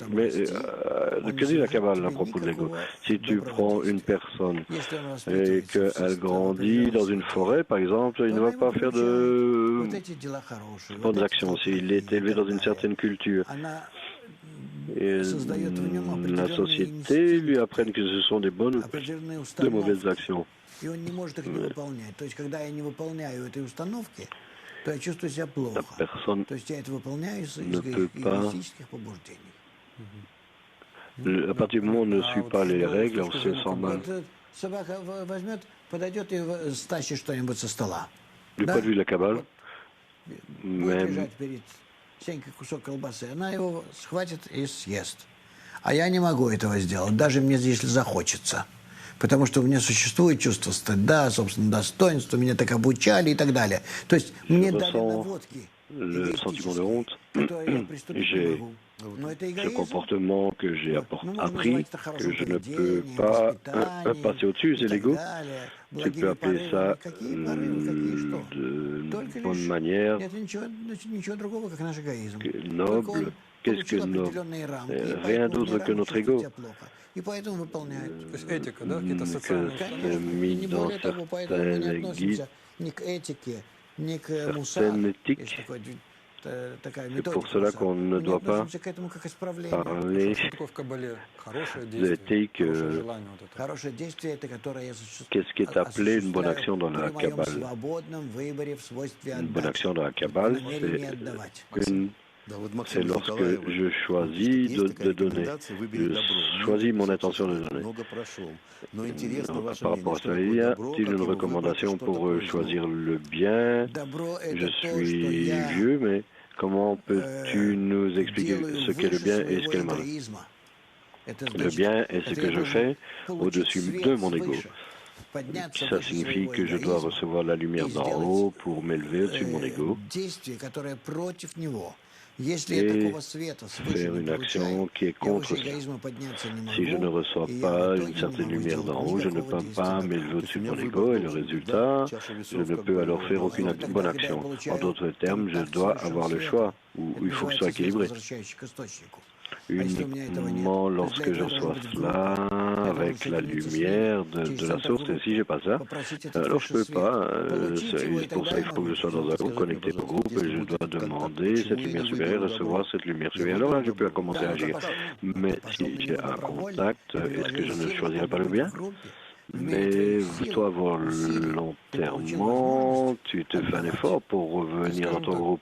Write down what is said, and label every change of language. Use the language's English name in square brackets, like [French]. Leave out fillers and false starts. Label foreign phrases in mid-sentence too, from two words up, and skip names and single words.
[French] Mais que dit la Kabbale à propos de l'ego? Si tu prends une personne et qu'elle grandit dans une forêt, par exemple, il ne va pas faire de bonnes actions. S'il est élevé dans une certaine culture, et la société lui apprenne que ce sont des bonnes ou des mauvaises actions. [Russian] то я чувствую себя [French] la [Russian] плохо. [French] personne [Russian] То есть я это выполняю из [French] ne peut pas, [Russian] эгоистических побуждений. [French] à partir du moment où on ne suit pas les règles, on se sent mal. [Russian] Вот собака возьмет, подойдет и стащит что-нибудь со стола. [French] Du point de vue de la Kabbale, [Russian] Будет [French] même [Russian] лежать перед Сенькой кусок колбасы, она его схватит и съест. А я не могу этого сделать, даже мне, если захочется. Потому что у меня существует чувство стыда, собственно, достоинства, меня так обучали и так далее. То есть мне дали наводки, [French] le sentiment de honte, [Russian] которые я приступить не [French] j'ai [Russian] могу. Но это [French] ce [Russian] эгоизм. [French] comportement que j'ai [Russian] Ну, можно [French] appris, [Russian] называть это [French] que [Russian] хорошим [French] je ne peux [Russian] поведением, [French] pas [Russian] воспитанием [French] passer au-dessus, [Russian] и [French] c'est [Russian] так [French] l'ego. [Russian] далее. [French] Tu [Russian] Благими [French] peux appeler [Russian] порывами. [French] ça [Russian] Какие порывы, какие что? [French] de [Russian] Только [French] bonne [Russian] лишь [French] manière, [Russian] это ничего другого, как наш эгоизм. Только [French] noble. [Russian] он [French] Qu'est-ce que [Russian] получил [French] noble? [Russian] определенные рамки, и [French] Rien [Russian] поэтому [French] d'autre [Russian] вне [French] que [Russian] рамок [French] notre [Russian] чувствует [French] ego. [Russian] себя плохо. И поэтому выполняет. То есть этика, да, какие-то [French] Que [Russian] социальные [French] c'est [Russian] Конечно, [French] mis [Russian] и не [French] dans [Russian] более того, поэтому мы не [French] certaines guides, [Russian] относимся ни к этике, ни к мусару. [French] certaines [Russian] Есть [French] éthiques. [Russian] такая [French] C'est pour [Russian] методика [French] cela [Russian] мусара. [French] qu'on ne [Russian] Мы не [French] doit pas [Russian] относимся к этому как к исправлению. [French] parler [Russian] Что такое в Кабале? Хорошее [French] de [Russian] действие, [French] l'éthique. [Russian] хорошее желание вот это. Хорошее действие – это которое я [French] Qu'est-ce qui est appelé une bonne action dans la [Russian] при моем [French] Kabbale? [Russian] свободном выборе в свойстве [French] Une bonne [Russian] отдачи. [French] action dans la Kabbale, [Russian] Намерение отдавать. [French] c'est lorsque je choisis de donner. Je choisis mon intention de donner. Par rapport à cela, il y a-t-il une recommandation pour choisir le bien? [Russian] Добро – [French] Je [Russian] это то, что [French] suis [Russian] я [French] vieux, mais comment peux-tu nous expliquer [Russian] делаю [French] ce qu'est le [Russian] выше [French] bien et ce qu'est le [Russian] своего [French] mal? [Russian] эгоизма. Это [French] Le [Russian] значит, [French] bien est ce [Russian] это [French] que [Russian] я [French] je [Russian] должен [French] fais [Russian] получить [French] au-dessus [Russian] свет [French] de mon ego. [Russian] свыше, подняться [French] Ça [Russian] выше [French] signifie [Russian] своего [French] que je dois [Russian] эгоизма [French] recevoir la lumière [Russian] и [French] d'en [Russian] сделать [French] haut pour m'élever au-dessus de mon ego [Russian] действие, которое против него. Если я [French] et [Russian] такого света свыше [French] faire [Russian] не [French] une action [Russian] получаю, [French] qui est [Russian] я [French] contre [Russian] выше [French] ça. [Russian] эгоизма подняться не [French] Si je ne [Russian] могу, [French] reçois [Russian] и я в [French] pas [Russian] итоге [French] une [Russian] не [French] certaine [Russian] могу [French] lumière [Russian] сделать [French] d'en haut, je ne [Russian] никакого [French] peux [Russian] действия [French] pas [Russian] добра. [French] m'élever au-dessus de mon ego et le résultat, je ne peux alors faire aucune bonne [Russian] Тогда, когда я [French] action. En [Russian] получаю [French] d'autres termes, je [Russian] контакт с [French] dois [Russian] высшим [French] avoir le [Russian] светом, [French] choix, ou [Russian] это [French] il faut que ce soit [Russian] называется свет, [French] équilibré. [Russian] возвращающий к источнику. А если у меня этого нет, [French] Uniquement [Russian] то есть для [French] lorsque je [Russian] этого я должен [French] reçois [Russian] быть в [French] cela [Russian] группе. Я должен [French] avec la [Russian] соединиться с ними [French] lumière de [Russian] через [French] la [Russian] центр [French] source, et si j'ai pas ça, [Russian] попросить этот [French] alors je [Russian] высший [French] peux [Russian] свет, [French] pas. [Russian] получить его, и [French] C'est pour [Russian] тогда [French] ça [Russian] я [French] qu'il faut que [Russian] могу [French] je sois dans un groupe connecté au groupe et je dois demander cette lumière supérieure, recevoir cette lumière supérieure. Alors là, je peux commencer à agir. Mais si j'ai un contact, est-ce que je ne choisirai pas le bien? Mais toi, volontairement, tu te fais un effort pour revenir dans ton groupe.